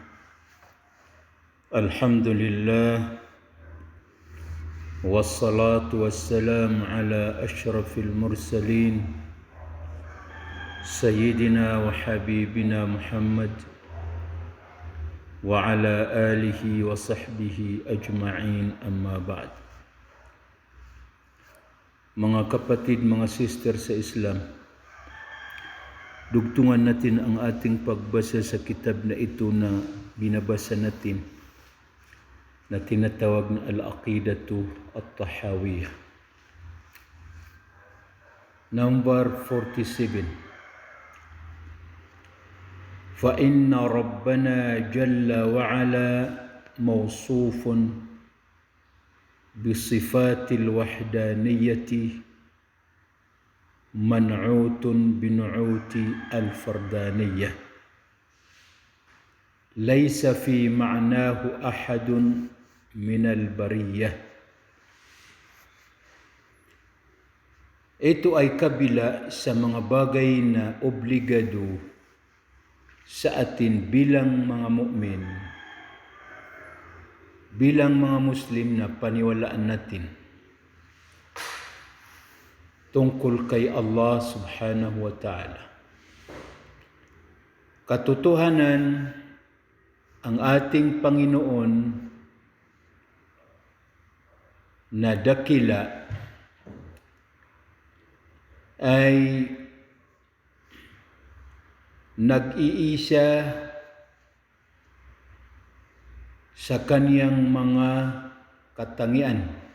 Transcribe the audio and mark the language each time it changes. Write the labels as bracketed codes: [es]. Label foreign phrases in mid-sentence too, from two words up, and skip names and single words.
[ar] الحمد لله والصلاة والسلام على أشرف المرسلين سيدنا وحبيبنا محمد وعلى آله وصحبه أجمعين. أما بعد. [tl] Mga kapatid, mga sister sa Islam, dugtungan natin ang ating pagbasa sa kitab na ito na binabasa natin na tinatawag na Al-Aqidatu At-Tahawiyah. [en] Number 47. [ar] فَإِنَّ رَبَّنَا جَلَّ وَعَلَا مَوْصُوفٌ بِصِفَاتِ الْوَحْدَانِيَّةِ منعوت بنعوت الفردانية ليس في معناه أحد من البرية. [tl] Ito ay kabila sa mga bagay na obligado sa atin bilang mga mu'min, bilang mga Muslim na paniwalaan natin tungkol kay [ar] Allah subhanahu wa ta'ala. [tl] Katotohanan, ang ating Panginoon na dakila ay nag-iisa sa kaniyang mga katangian.